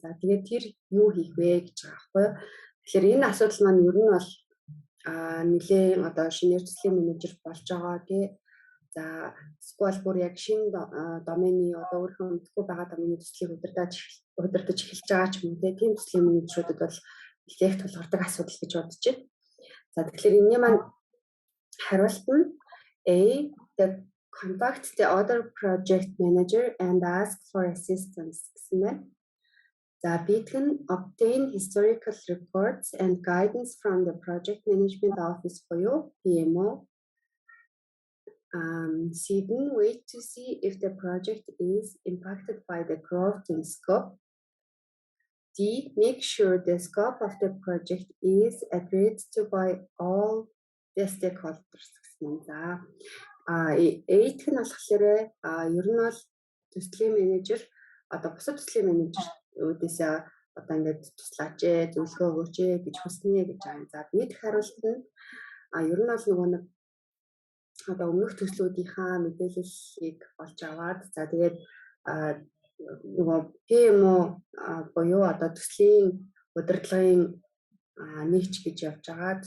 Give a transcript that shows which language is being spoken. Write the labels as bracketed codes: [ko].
[mn] За, тэгээд тэр юу хийх вэ гэж байгаа байхгүй юу. Тэгэхээр энэ асуудал маань ер нь бол нэлээд одоо шинээр төслийн менежер болж байгаа тий. За, эсвэл бүр яг шинэ домений одоо өөрийнхөө мэдгүй байгаа домений төслийг удирдах эхэлж байгаа ч юм уу тийм төслийн менежерүүдэд бол их тулгардаг асуудал гэж бодож байна. За, тэгэхээр энэний маань хариулт нь [en] A, the contact the other project manager and ask for assistance [mn] гэсэн байна. За, B-г нь [en] obtain historical reports and guidance from the project management office буюу PMO. [mn] C-г нь [en] wait to see if the project is impacted by the growth in scope. D, make sure the scope of the project is agreed to by all the stakeholders [mn] гэсэн. За, A-г нь болохоор ер нь бол төслийн менежер одоо бусад төслийн менежерүүдээс одоо ингээд туслаач ээ, зөвлөгөө өгөөч ээ гэж хүснэ гэж байгаа. За, B-г хариулт нь ер нь бол нөгөө нэг одоо өмнөх төслүүдийнхаа мэдээллийг олж аваад за тэгээд нөгөө PMO буюу одоо төслийн удирдлагын нэгж гэж явж байгаа.